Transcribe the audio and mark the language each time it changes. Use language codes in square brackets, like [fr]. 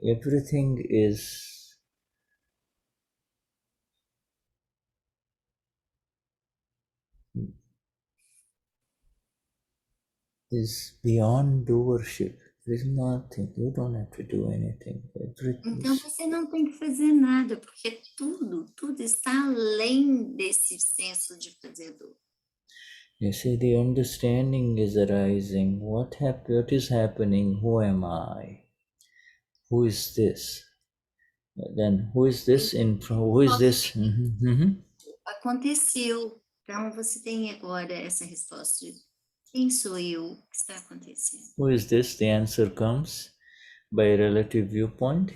[en] Everything is beyond doership. There is nothing. You don't have to do anything. [pt] Então você não tem que fazer nada, porque tudo está além desse senso de fazedor. [en] You see, the understanding is arising. What is happening? Who am I? Who is this? Then who is this? Who is this? [pt] Aconteceu. Então você tem agora essa resposta de quem sou eu? O que está acontecendo? [en] Who is this? The answer comes by relative viewpoint.